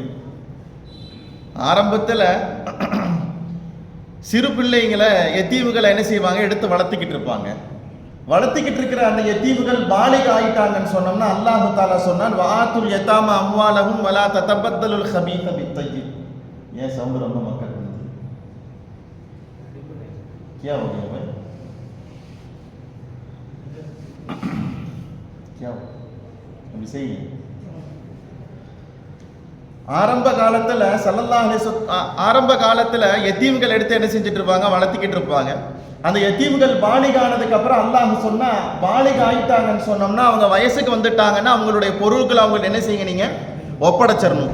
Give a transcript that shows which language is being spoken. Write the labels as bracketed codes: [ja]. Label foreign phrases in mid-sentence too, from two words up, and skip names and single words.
[ta] ஆரம்பத்தில் சிறு பிள்ளைங்களை எத்தீவுகளை என்ன செய்வாங்க, எடுத்து வளர்த்துக்கிட்டு இருப்பாங்க. வளர்த்திக்கிட்டு இருக்கிற அந்த யத்தீம்கள் பாலிக ஆயிட்டாங்கன்னு சொன்னோம்னா [ar] الله تعالى [ta] சொன்னான் [ar] وآتوا اليتامى أموالهم ولا تتبدلوا الخبيث بالطيب. [ta] ஏன் சவுண்ட் ரொம்ப மக்கள் பண்ணுது? [hi] क्या हो गया भाई? क्या हो? अभी सही है. [ta] ஆரம்ப காலத்துல [ar] صلى الله عليه وسلم [ta] ஆரம்ப காலத்துல யத்தீம்கள் எடுத்து என்ன செஞ்சுட்டு இருப்பாங்க, வளர்த்திக்கிட்டு இருப்பாங்க. அந்த யத்தீம்கள் பாலிகானதுக்கு அப்புறம் அல்லாஹ் சொன்னா பாலிக ஆயிட்டாங்கன்னு சொன்னோம்னா அவங்க வயசுக்கு வந்துட்டாங்கன்னா அவங்களுடைய பொருட்களை அவங்க என்ன செய்யுங்க, நீங்க ஒப்படைச்சிடணும்.